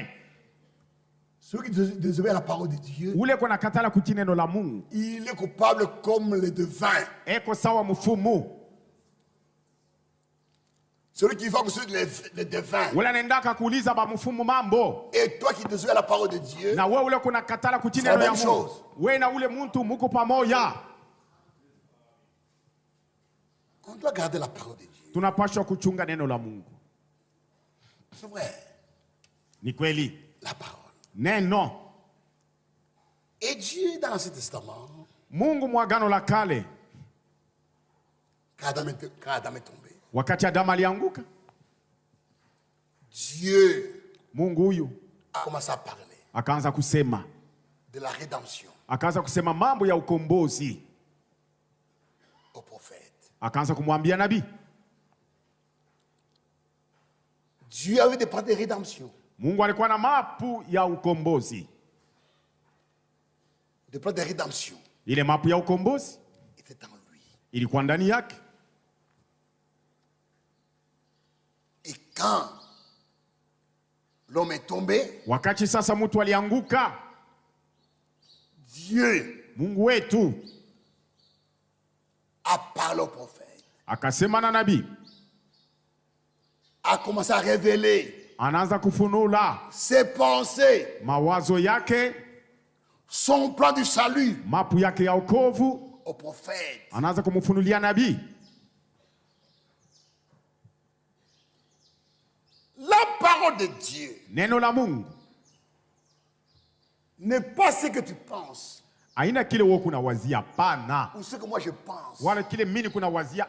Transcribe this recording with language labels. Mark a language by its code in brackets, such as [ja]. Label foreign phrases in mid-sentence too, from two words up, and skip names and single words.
[fr] Celui qui désobéit à la parole de Dieu, [sw] ule kuna katala kutii neno la Mungu, [fr] il est coupable comme les devins. [sw] Eko sawa mfumo. [fr] Celui qui va consulter les devins. [sw] Ule nendaka kuuliza ba mfumo mambo. [fr] Et toi qui désobéis à la parole de Dieu, [sw] na wewe ule kuna katala kutii neno ya Mungu, wewe na ule mtu muko pamoja. [fr] On doit garder la parole de Dieu. [sw] Tunapaswa kuchunga neno la Mungu. [fr] C'est vrai. [sw] Ni kweli. [fr] La parole. [sw] Neno. [fr] Et Dieu dans l'Ancien Testament, [sw] Mungu mwagano la kale, [fr] quand Adam est tombé, [sw] wakati Adamu alianguka, [fr] Dieu [sw] Mungu huyu [fr] a commencé à parler [sw] akaanza kusema [fr] de la rédemption, [sw] akaanza kusema mambo ya ukombozi [fr] au prophète. [sw] Akaanza kumwambia nabii. [fr] Dieu avait des plans de rédemption. [sw] Mungu alikuwa na mapu ya ukombozi. [fr] Des plans de rédemption. [sw] Ile mapu ya ukombozi [fr] était en lui. [sw] ilikuwa ndani yake. [fr] Et quand l'homme est tombé, [sw] wakati sasa mtu alianguka, [fr] Dieu, [sw] Mungu wetu, [fr] a parlé au prophète, [sw] akasema na nabii, [fr] a commencé à révéler [sw] anaanza kufunula [fr] ses pensées, [sw] mawazo yake, [fr] son plan du salut, [sw] mapu yake ya wokovu [fr] au prophète. [sw] anaanza kumfunulia nabii. [fr] La parole de Dieu [sw] Neno la Mungu [fr] n'est pas ce que tu penses [sw] haina kile wewe kuna wazia, pana, [fr] ou ce que moi je pense. [sw] wala kile mimi kuna wazia,